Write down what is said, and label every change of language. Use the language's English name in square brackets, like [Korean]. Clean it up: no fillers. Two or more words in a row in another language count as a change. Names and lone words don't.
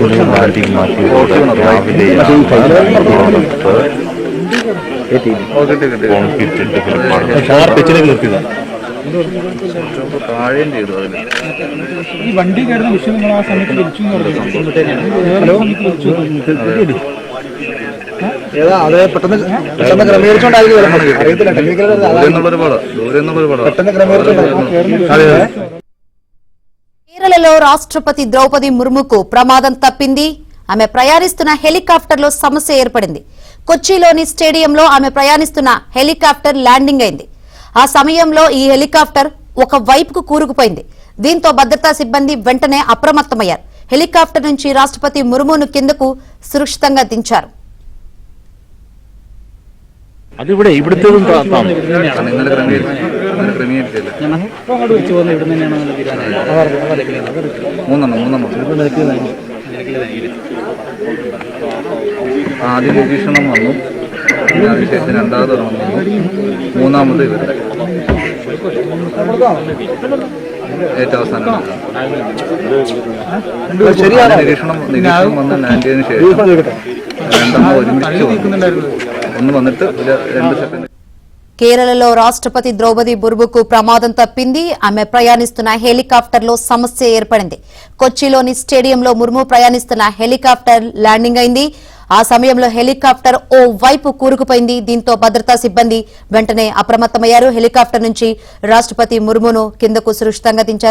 [Malayalam] താഴെയും ചെയ്തു അതിന് ഈ വണ്ടി കയറുന്ന വിഷയം നിങ്ങൾ ആ സമയത്ത് വിളിച്ചു അത് പെട്ടെന്ന് ക്രമീകരിച്ചോണ്ടായിരിക്കും [Telugu] కేరళలో రాష్ట్రపతి ద్రౌపది ముర్ముకు ప్రమాదం తప్పింది. ఆమె ప్రయాణిస్తున్న హెలికాప్టర్లో సమస్య ఏర్పడింది. కొచ్చిలోని స్టేడియంలో ఆమె ప్రయాణిస్తున్న హెలికాప్టర్ ల్యాండింగ్ అయింది. ఆ సమయంలో ఈ హెలికాప్టర్ ఒక వైపుకు కూరుకుపోయింది. దీంతో భద్రతా సిబ్బంది వెంటనే అప్రమత్తమయ్యారు. హెలికాప్టర్ నుంచి రాష్ట్రపతి ముర్మును కిందకు సురక్షితంగా దించారు. [Malayalam] അതിവിടെ ഇവിടുത്തേതും ആദ്യം നിരീക്ഷണം വന്നു, പിന്നെ അതിനുശേഷം രണ്ടാമത് വന്നു, മൂന്നാമത് ഇവർ ഏറ്റവും അവസാനം നിരീക്ഷണം വന്ന് ലാൻഡ് ചെയ്തതിനു ശേഷം രണ്ടെണ്ണം ഒരുമിച്ച് ഒന്ന് വന്നിട്ട് 2 സെക്കൻഡ്. [Telugu] కేరళలో రాష్ట్రపతి ద్రౌపది ముర్ముకు ప్రమాదం తప్పింది. ఆమె ప్రయాణిస్తున్న హెలికాప్టర్లో సమస్య ఏర్పడింది. కొచ్చిలోని స్టేడియంలో ముర్ము ప్రయాణిస్తున్న హెలికాప్టర్ ల్యాండింగ్ అయింది. ఆ సమయంలో హెలికాప్టర్ ఓ వైపు కూరుకుపోయింది. దీంతో భద్రతా సిబ్బంది వెంటనే అప్రమత్తమయ్యారు. హెలికాప్టర్ నుంచి రాష్ట్రపతి ముర్మును కిందకు సురక్షితంగా దించారు.